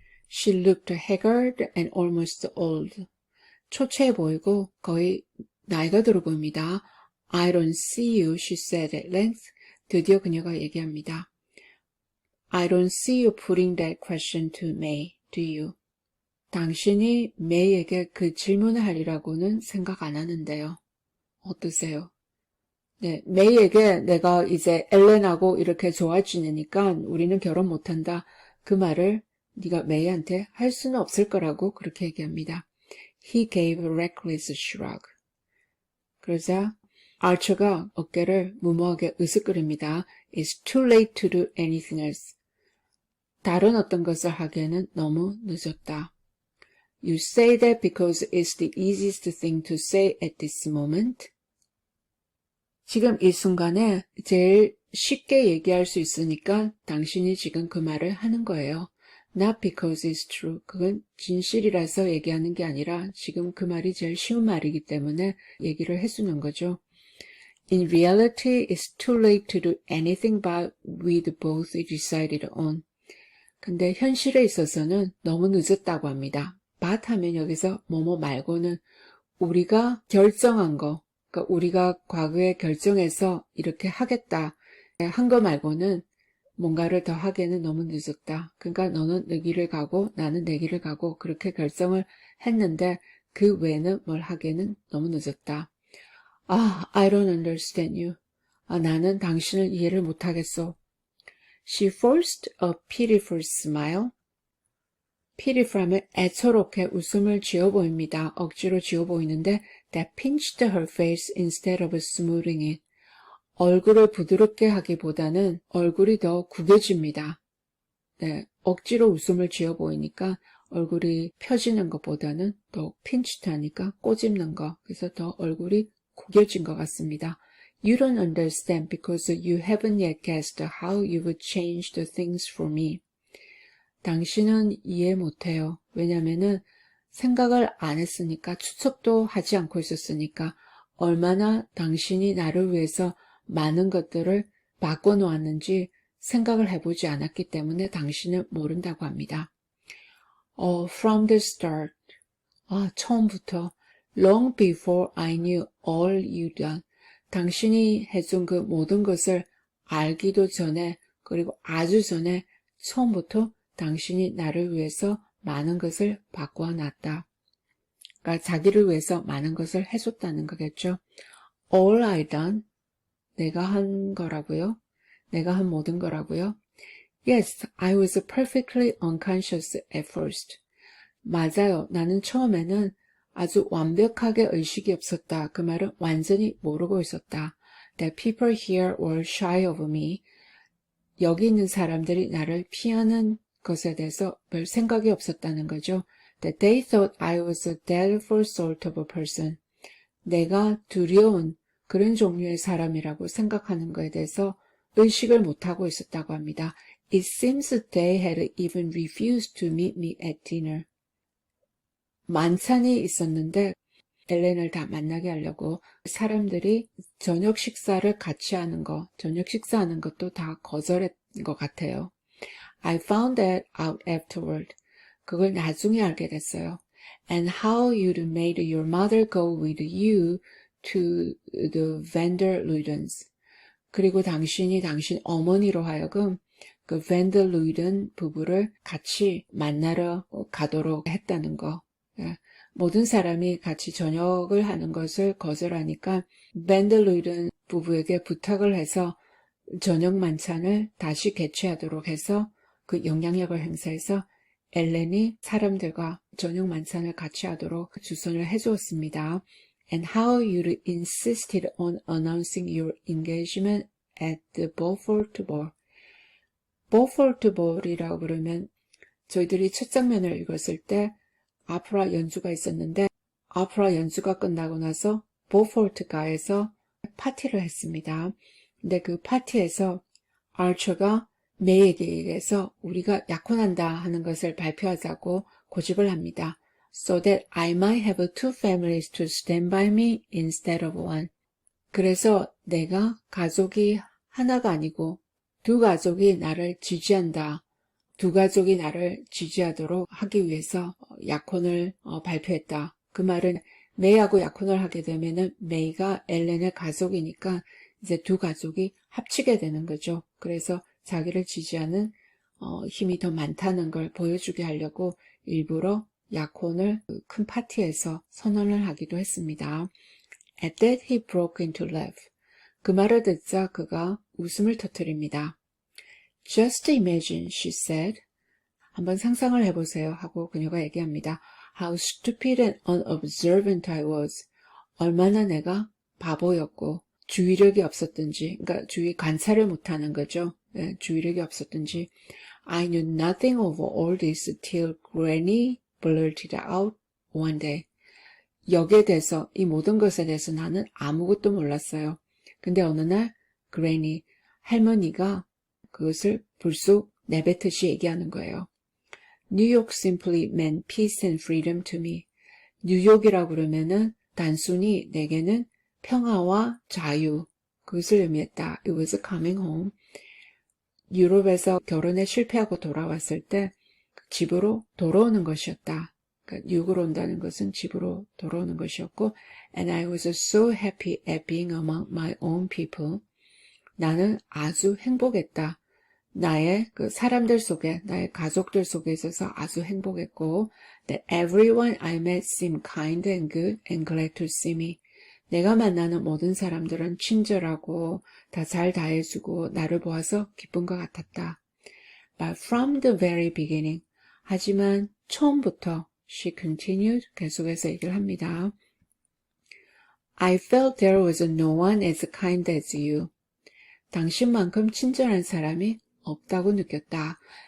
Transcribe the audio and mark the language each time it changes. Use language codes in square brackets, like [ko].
[en] She looked haggard and almost old. [ko] 초췌해 보이고 거의 나이가 들어 보입니다. [en] I don't see you, she said at length. [ko] 드디어 그녀가 얘기합니다. [en] I don't see you putting that question to May, do you? [ko] 당신이 May에게 그 질문을 하리라고는 생각 안 하는데요. 어떠세요? 네, May에게 내가 이제 엘렌하고 이렇게 좋아 지내니까 우리는 결혼 못한다. 그 말을 네가 May한테 할 수는 없을 거라고 그렇게 얘기합니다. [en] He gave a reckless shrug. [ko] 그러자 아처가 어깨를 무모하게 으쓱거립니다. [en] It's too late to do anything else. [ko] 다른 어떤 것을 하기에는 너무 늦었다. [en] You say that because it's the easiest thing to say at this moment. [ko] 지금 이 순간에 제일 쉽게 얘기할 수 있으니까 당신이 지금 그 말을 하는 거예요. [en] Not because it's true. [ko] 그건 진실이라서 얘기하는 게 아니라 지금 그 말이 제일 쉬운 말이기 때문에 얘기를 해주는 거죠. [en] In reality, it's too late to do anything but we'd both decided on. [ko] 근데 현실에 있어서는 너무 늦었다고 합니다. but 하면 여기서 뭐뭐 말고는 우리가 결정한 거, 그러니까 우리가 과거에 결정해서 이렇게 하겠다 한 거 말고는 뭔가를 더 하기에는 너무 늦었다. 그러니까 너는 내 길을 가고 나는 내 길을 가고 그렇게 결정을 했는데 그 외에는 뭘 하기에는 너무 늦었다. [en] I don't understand you. [ko] 나는 당신을 이해를 못하겠어. [en] She forced a pitiful smile. [ko] pitiful 하면 애처롭게 웃음을 지어 보입니다. 억지로 지어 보이는데 [en] that pinched her face instead of smoothing it. [ko] 얼굴을 부드럽게 하기보다는 얼굴이 더 구겨집니다. 네, 억지로 웃음을 지어 보이니까 얼굴이 펴지는 것보다는 더 pinched 하니까 꼬집는 거. 그래서 더 얼굴이 구겨진 것 같습니다. [en] You don't understand because you haven't yet guessed how you've changed things for me. [ko] 당신은 이해 못해요. 왜냐면은 생각을 안 했으니까 추측도 하지 않고 있었으니까 얼마나 당신이 나를 위해서 많은 것들을 바꿔놓았는지 생각을 해보지 않았기 때문에 당신은 모른다고 합니다. [en] From the start. [ko] 처음부터. [en] Long before I knew all you'd done. [ko] 당신이 해준 그 모든 것을 알기도 전에 그리고 아주 전에 처음부터 당신이 나를 위해서 많은 것을 바꿔놨다. 그러니까 자기를 위해서 많은 것을 해줬다는 거겠죠. [en] All I done. [ko] 내가 한 거라고요? 내가 한 모든 거라고요? [en] Yes, I was perfectly unconscious at first. [ko] 맞아요. 나는 처음에는 아주 완벽하게 의식이 없었다. 그 말은 완전히 모르고 있었다. [en] That people here were shy of me. [ko] 여기 있는 사람들이 나를 피하는 것에 대해서 별 생각이 없었다는 거죠. [en] That they thought I was a doubtful sort of a person. [ko] 내가 두려운 그런 종류의 사람이라고 생각하는 것에 대해서 의식을 못하고 있었다고 합니다. [en] It seems they had even refused to meet me at dinner. [ko] 만찬이 있었는데 엘렌을 다 만나게 하려고 사람들이 저녁 식사를 같이 하는 거, 저녁 식사하는 것도 다 거절했던 것 같아요. [en] I found that out afterward. [ko] 그걸 나중에 알게 됐어요. [en] And how you'd made your mother go with you to the Vanderluydens. [ko] 그리고 당신이 당신 어머니로 하여금 그 밴들루이든 부부를 같이 만나러 가도록 했다는 거. 모든 사람이 같이 저녁을 하는 것을 거절하니까 밴들루이든 부부에게 부탁을 해서 저녁 만찬을 다시 개최하도록 해서 그 영향력을 행사해서 엘렌이 사람들과 저녁 만찬을 같이 하도록 주선을 해주었습니다. [en] And how you insisted on announcing your engagement at the Beaufort Ball. [ko] Beaufort Ball이라고 그러면 저희들이 첫 장면을 읽었을 때 아프라 연주가 있었는데 아프라 연주가 끝나고 나서 보포르트가에서 파티를 했습니다. 근데 그 파티에서 아처가 메이에게 얘기해서 우리가 약혼한다 하는 것을 발표하자고 고집을 합니다. [en] So that I might have two families to stand by me instead of one. [ko] 그래서 내가 가족이 하나가 아니고 두 가족이 나를 지지한다. 두 가족이 나를 지지하도록 하기 위해서 약혼을 발표했다. 그 말은 메이하고 약혼을 하게 되면은 메이가 엘렌의 가족이니까 이제 두 가족이 합치게 되는 거죠. 그래서 자기를 지지하는 힘이 더 많다는 걸 보여주게 하려고 일부러 약혼을 큰 파티에서 선언을 하기도 했습니다. [en] At that he broke into laugh. [ko] 그 말을 듣자 그가 웃음을 터뜨립니다. [en] Just imagine, she said. [ko] 한번 상상을 해보세요 하고 그녀가 얘기합니다. [en] How stupid and unobservant I was. [ko] 얼마나 내가 바보였고 주의력이 없었던지, 그러니까 주의 관찰을 못하는 거죠. 네, 주의력이 없었던지. [en] I knew nothing of all this till Granny blurted out one day. [ko] 여기에 대해서, 이 모든 것에 대해서 나는 아무것도 몰랐어요. 근데 어느 날 Granny, 할머니가 그것을 불쑥 내뱉듯이 얘기하는 거예요. [en] New York simply meant peace and freedom to me. [ko] 뉴욕이라고 그러면은 단순히 내게는 평화와 자유, 그것을 의미했다. [en] It was coming home. [ko] 유럽에서 결혼에 실패하고 돌아왔을 때 집으로 돌아오는 것이었다. 그러니까 뉴욕으로 온다는 것은 집으로 돌아오는 것이었고, [en] and I was so happy at being among my own people. [ko] 나는 아주 행복했다. 나의 그 사람들 속에, 나의 가족들 속에 있어서 아주 행복했고, [en] that everyone I met seemed kind and good and glad to see me. [ko] 내가 만나는 모든 사람들은 친절하고 다 잘 다해주고 나를 보아서 기쁜 것 같았다. [en] But from the very beginning, [ko] 하지만 처음부터, [en] she continued, [ko] 계속해서 얘기를 합니다. [en] I felt there was no one as kind as you. [ko] 당신만큼 친절한 사람이 없다고 느꼈다.